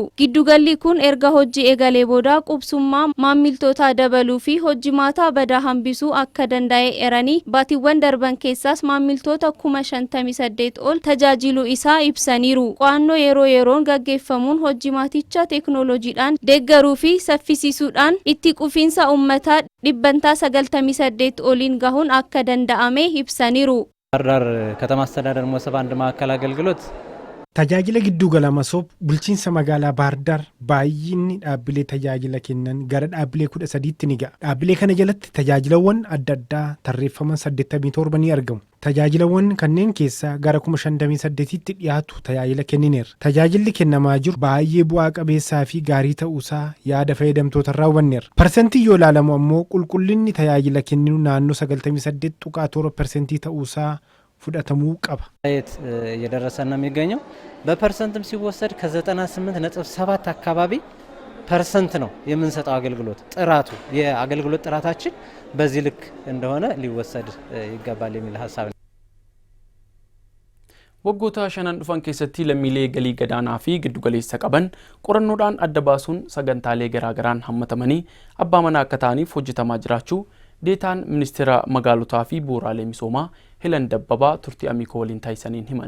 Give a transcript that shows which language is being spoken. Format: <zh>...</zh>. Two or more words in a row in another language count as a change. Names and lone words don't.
<om>Giddugalli kun erga hojii eegalee booda qubsummaa maamiltoota dabaluu fi hojimaata badaa hambisuu akka danda'e eeranii baatiiwwan darban keessaas maamiltoota 58 ol tajaajiluu isaa ibsaniiru. Qo'annoo yeroo yeroon gaggeeffamuun hojimaaticha teeknooloojiidhaan deeggaruu fi saffisiisuudhaan itti qufiinsa uummataa dhibbantaa 98 oliin gahuun akka danda'ame ibsaniiru.</om> <am>ባህር ዳር ከተማ አስተዳደር መሰብ አንድ ማዕከል አገልግሎት</am> <om>Tajaajila giddugala Masoob bulchiinsa magaalaa Bahar Dar baay'inni dhaabbilee tajaajila kennan gara dhaabbilee 13tti ni ga'a. Dhaabbilee kana jalatti tajaajilawwan adda addaa tarreeffaman 87 ni argamu. Tajaajilawwan kanneen keessaa gara 58tti dhiyaatu tajaajila kennineera. Tajaajilli kennamaa jiru baay'ee bu'aa qabeessaa fi gaarii ta'uusaa yaada fayyadamtoota irraa hubanneera. Parsentii yoo ilaalamu ammoo qulqullinni tajaajila kenninu naannoo 98.7% ta'uusaa fudhatamuu qaba.</om> <am>እየደረሰ ነው የሚገኘው በፐርሰንትም ሲወሰድ ከ98.7 አካባቢ ፐርሰንት ነው የምንሰጠው አገልግሎት ጥራቱ የአገልግሎት ጥራታችን በዚህ ልክ እንደሆነ ሊወሰድ ይገባል የሚል ሐሳብ ነው።</am> <om>Waggoota shanan dhufan keessatti lammiilee galii gadaanaa fi giddugaleessa qaban qorannoodhaan adda baasuun sagantaalee garaagaraan hammatamanii abbaa manaa akka ta'aniif hojjetamaa jiraachuu deetaan ministeera magaalotaa fi bu'uuraalee misoomaa Helan Dabbabaa turtii Amiikoo waliin taasisaniin himan.</om>